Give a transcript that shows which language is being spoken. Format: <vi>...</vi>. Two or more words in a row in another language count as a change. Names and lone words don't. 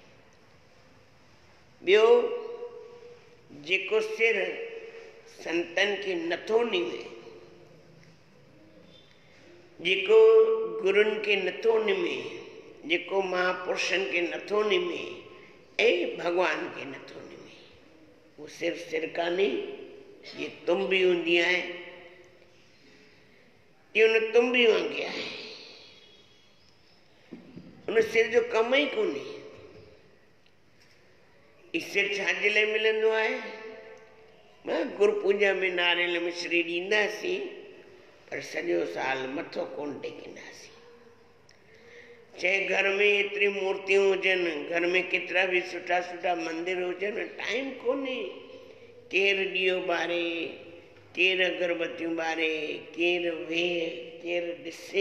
<sd>ॿियो, जेको सिर संतनि खे नथो निमे, जेको गुरुनि खे नथो निमे, जेको महापुरुषनि खे नथो निमे ऐं भॻवान खे नथो निमे, उहो सिर कान्हे। ये तुंबी हूंदी आहे, ये उन तुंबी वांगे आहे। उन सिर जो कम ई कोन्हे। सिर छाजे लाइ मिलंदो आहे? गुरु पूजा में नारियल मिश्री ॾींदासीं पर सॼो साल मथो कोन टेकींदासीं। चाहे घर में एतिरी मूर्तियूं हुजनि, घर में केतिरा बि सुठा सुठा मंदिर हुजनि, टाइम कोन्हे। केरु ॾीओ ॿारे, केरु अगरबत्तियूं ॿारे, केरु वेहे, केरु ॾिसे।</sd>